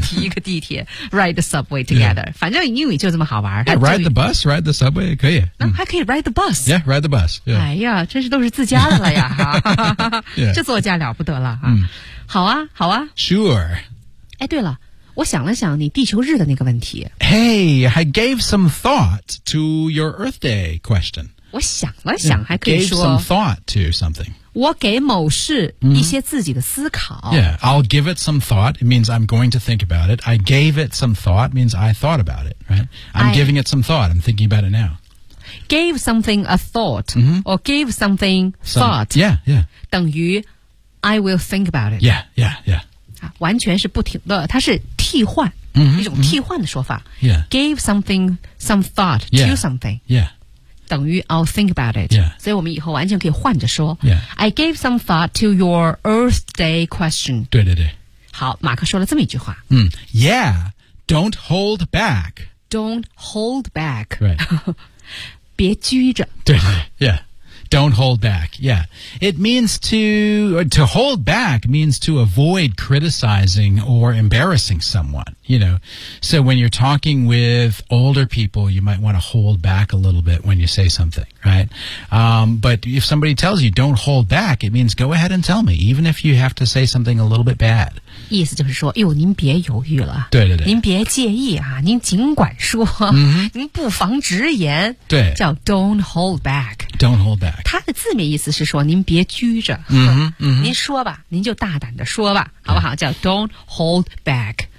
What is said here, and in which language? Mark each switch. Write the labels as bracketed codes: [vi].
[zh] 提一个地铁 [en] Ride the subway together、 yeah. [zh] 反正英语就这么好玩 [en] yeah, Ride the bus, ride the subway, [zh] 可以、 [en] 嗯、 [zh] 还可以 [en] ride the bus Yeah, ride the bus、yeah. [zh] 哎呀真是都是自家的了呀这座驾了不得了、啊嗯、好啊好啊 [en] Sure [zh] 哎对了我想了想你地球日的那个问题。 [en] Hey, I gave some thought to your Earth Day question. [zh] 我想了想还可以说。 [en] Gave some thought to something. [zh] 我给某事一些自己的思考。 [en] Mm-hmm. Yeah, I'll give it some thought. It means I'm going to think about it. I gave it some thought means I thought about it, right? I'm giving it some thought. I'm thinking about it now. Gave something a thought、 mm-hmm. or gave something thought. Some, yeah, yeah. 等于 I will think about it. Yeah, yeah, yeah. [zh] 完全是不停的它是替换、 mm-hmm, 一种替换的说法、 [en] mm-hmm. yeah. Gave something some thought yeah, to something、 yeah. 等于 I'll think about it、 yeah. [zh] 所以我们以后完全可以换着说、 [en] yeah. I gave some thought to your Earth Day question [zh] 对对对好马克说了这么一句话、 [en] mm. Yeah, don't hold back Don't hold back、 right. [zh] 别拘着对对对 [en] yeah. Don't hold back, yeah. It means to hold back means to avoid criticizing or embarrassing someone, you know. So when you're talking with older people, you might want to hold back a little bit when you say something, right? But if somebody tells you don't hold back, it means go ahead and tell me, even if you have to say something a little bit bad. [zh] 意思就是说，哎呦，您别犹豫了。对对对。您别介意啊，您尽管说。 Mm-hmm. 您不妨直言。对。 [en] 叫 don't hold back. Don't hold back. [zh] 它的字面意思是说您别拘着、 mm-hmm, mm-hmm. 您说吧您就大胆的说吧好不好、 [en] yeah. 叫 don't hold back.